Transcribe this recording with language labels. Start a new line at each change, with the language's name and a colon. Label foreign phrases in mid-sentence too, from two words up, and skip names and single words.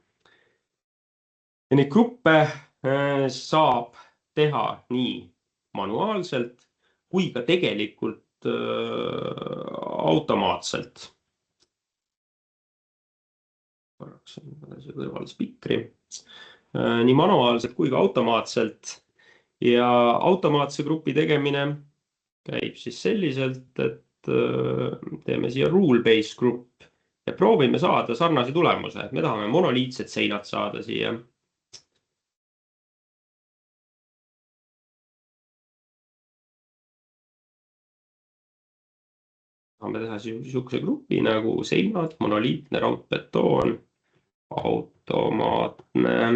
Estonian: Ja neid gruppe saab teha nii manuaalselt kui ka tegelikult automaatselt. Korraks see kõrval spikri. Nii manuaalselt kui ka automaatselt. Ja automaatse grupi tegemine käib siis selliselt, et teeme siia
English: rule-based group
Estonian: ja proovime saada sarnase tulemuse. Me tahame monoliitsed seinad saada siia. Tahame teha niisuguse grupi nagu seinad, monoliitne raudbetoon, automaatne.